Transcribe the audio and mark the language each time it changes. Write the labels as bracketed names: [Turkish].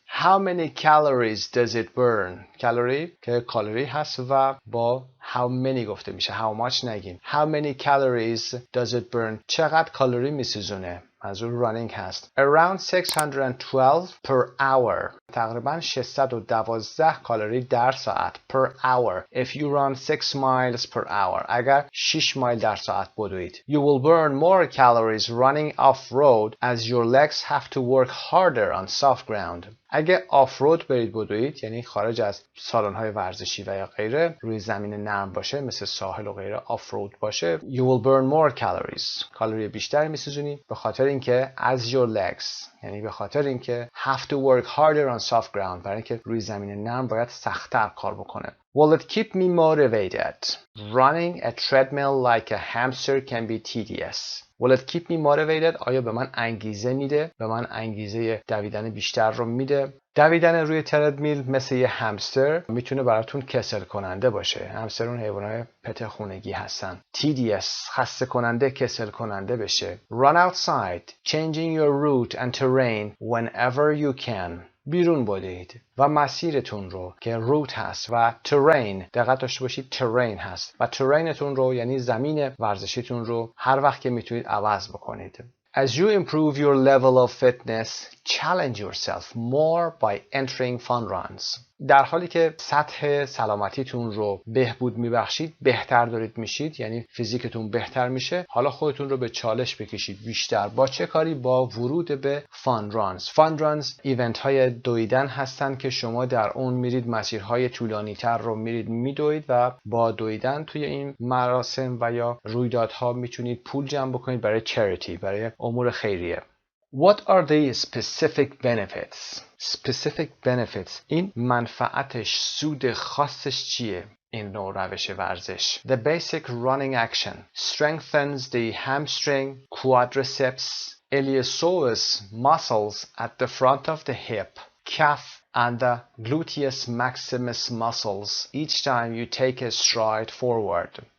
[English] How many calories does it burn? [Persian] کالری که کالری هست و با [English] how many [Persian] گفته میشه. [English] How much [Persian] نگیم. [English] How many calories does it burn? [Persian] چقدر کالری میسوزونه؟ منظور رانینگ هست. [English] Around 612 per hour. [Persian] تقریبا 612 کالری در ساعت [English] per hour. If you run 6 miles per hour. [Persian] اگر 6 مایل در ساعت بدوید. [English] You will burn more calories running off-road as your legs have to work harder on soft ground. [Persian] اگه آف-رود برید بدوید یعنی خارج از سالن‌های ورزشی و یا غیره، روی زمین نرم باشه مثل ساحل و غیره، آف-رود باشه، [English] you will burn more calories. [Persian] کالری بیشتر میسوزونی به خاطر اینکه [English] as your legs [Persian] یعنی به خاطر اینکه [English] have to work harder on soft ground، [Persian] برای اینکه روی زمین نرم باید سخت‌تر کار بکنه. [English] Will it keep me motivated? Running a treadmill like a hamster can be tedious. Will it keep me motivated? [Persian] آیا به من انگیزه میده؟ به من انگیزه دویدن بیشتر رو میده؟ دویدن روی تردمیل مثل یه همستر میتونه براتون کسل کننده باشه. همستر اون حیوانات پت خونگی هستن. tedious خسته کننده، کسل کننده بشه. [English] Run outside, changing your route and terrain whenever you can. [Persian] بیرون بدید و مسیرتون رو که روت هست و ترین، دقت داشته باشید ترین هست و ترینتون رو یعنی زمین ورزشیتون رو هر وقت که میتونید عوض بکنید. [English] As you improve your level of fitness, challenge yourself more by entering fun runs. [Persian] در حالی که سطح سلامتیتون رو بهبود میبخشید، بهتر دارید میشید، یعنی فیزیکتون بهتر میشه، حالا خودتون رو به چالش بکشید بیشتر. با چه کاری؟ با ورود به fun runs. Fun runs ایونت های دویدن هستن که شما در اون میرید مسیرهای طولانی تر رو میرید میدوید و با دویدن توی این مراسم و یا رویدادها میتونید پول جمع بکنید برای چریتی، برای امور خیریه. [English] What are the specific benefits? Specific benefits. [Persian] این منفعتش، سود خاصش چیه؟ این نوع روش ورزش. [English] The basic running action strengthens the hamstring, quadriceps, iliopsoas muscles at the front of the hip, calf, and the gluteus maximus muscles each time you take a stride forward.